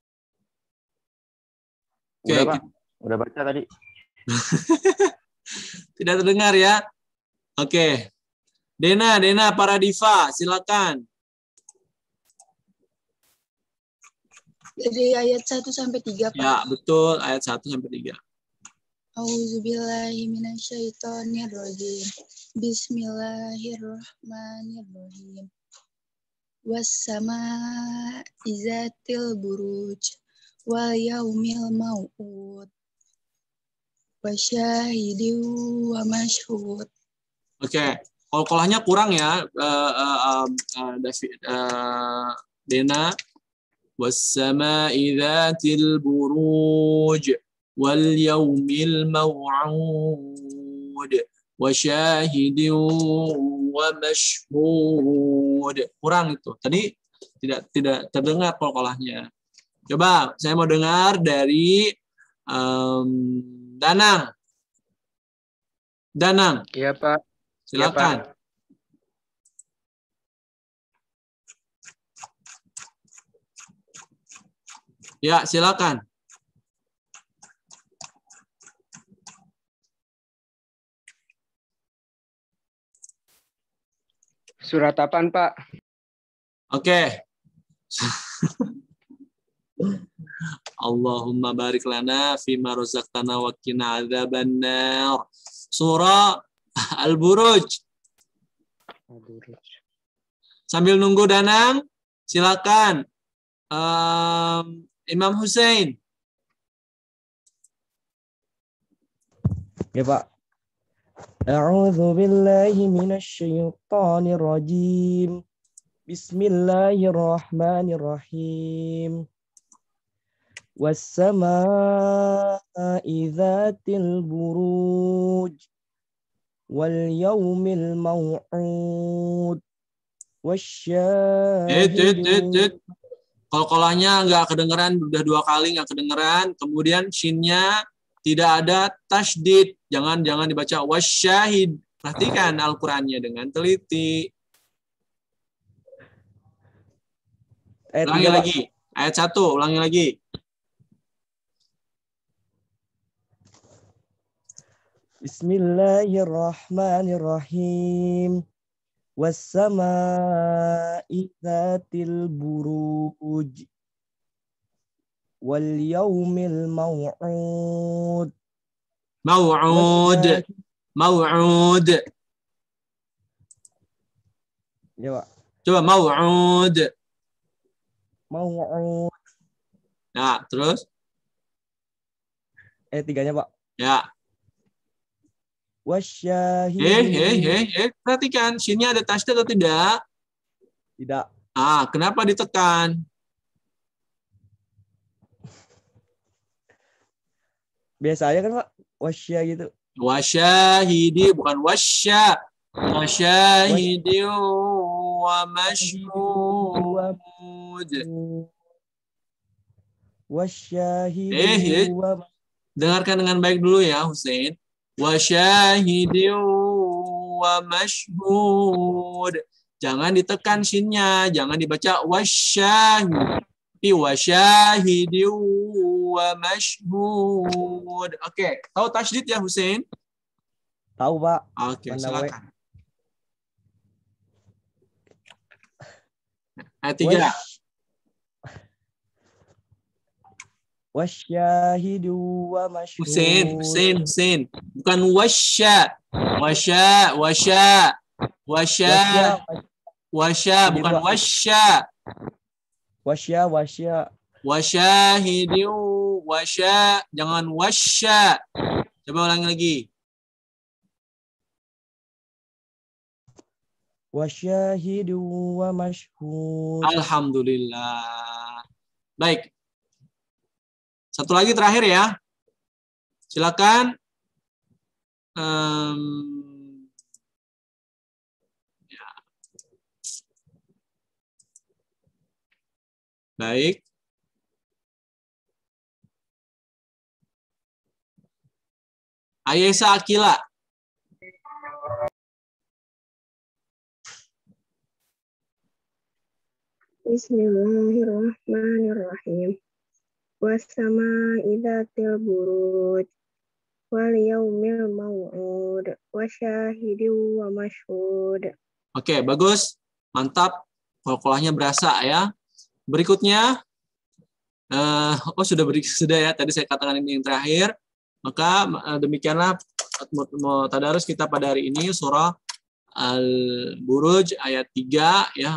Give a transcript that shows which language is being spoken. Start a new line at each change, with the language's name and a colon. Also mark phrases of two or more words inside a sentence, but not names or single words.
Indonesian: Udah, Pak. Udah baca tadi. Tidak terdengar ya. Oke. Dena Paradiva, silakan. Dari ayat 1 sampai 3, Pak. Ya, betul, ayat 1 sampai 3.
Arabic: أعوذ بالله من الشيطان الرجيم. بسم الله الرحمن الرحيم. والسماء ذات البروج واليوم الموعود وشاهد ومشهود.
Indonesian: Oke, qalqalahnya kurang ya, Dena.
Arabic: والسماء ذات البروج واليوم الموعود وشاهد ومشهود.
Indonesian: Kurang itu. Tadi tidak terdengar qalqalahnya. Coba saya mau dengar dari Danang. Danang. Iya, Pak. Silakan. Iya, Pak. Ya, silakan. Surat apaan, Pak? Oke.
Arabic: اللهم بارك لنا فيما رزقتنا وقنا عذاب النار.
Indonesian: Surah Al-Buruj. Sambil nunggu Danang, silakan. Imam Hussein. Ya, Pak.
Arabic: أعوذ بالله من الشيطان الرجيم. بسم الله الرحمن الرحيم. والسماء ذات البروج واليوم الموعود وشاهد.
Indonesian: Qalqalahnya nggak kedengeran, udah 2 kali nggak kedengeran. Kemudian shinnya tidak ada tasydid. Jangan dibaca wasyahid. Perhatikan Al-Qur'annya dengan teliti. Ulangi lagi. Ayat 1, ulangi lagi.
Arabic: بسم الله الرحمن الرحيم. والسماء ذات البروج واليوم الموعود.
Indonesian: Mau'ud. Ya, Pak. Coba mau'ud. Mau'ud. Nah, terus? 3-nya, Pak. Ya. Wasyahidin. Perhatikan, sini ada tasydid atau tidak? Tidak. Kenapa ditekan? Biasa aja kan, Pak? Wasya gitu. Wasyahidi, bukan wasya.
Arabic: وشاهد ومشهود. وشاهد و.
Indonesian: Dengarkan dengan baik dulu ya, Hussein.
Arabic: وشاهد ومشهود.
Indonesian: Jangan ditekan shinnya, jangan dibaca wasyahid. Tapi
Arabic: وشاهد ومشهود.
Indonesian: Oke, tahu tasydid ya Hussein? Tahu, Pak. Oke, silakan. Ayat 3.
Arabic: وشاهد ومشهود.
Indonesian: Hussein. Bukan wasya. Wasya, bukan wasya. Wasya. Wasyahidu, wasya, jangan wasya. Coba ulangi lagi.
Arabic: وشاهد ومشهود.
Indonesian: Alhamdulillah. Baik. Satu lagi terakhir ya. Silakan. Ya. Baik. Ayesa Akila.
Arabic: بسم الله الرحمن الرحيم. والسماء ذات البروج واليوم الموعود وشاهد ومشهود.
Indonesian: Oke, bagus. Mantap. Qalqalahnya berasa ya. Berikutnya sudah ya. Tadi saya katakan ini yang terakhir. Maka demikianlah tadarus kita pada hari ini surah Al-Buruj ayat 3 ya.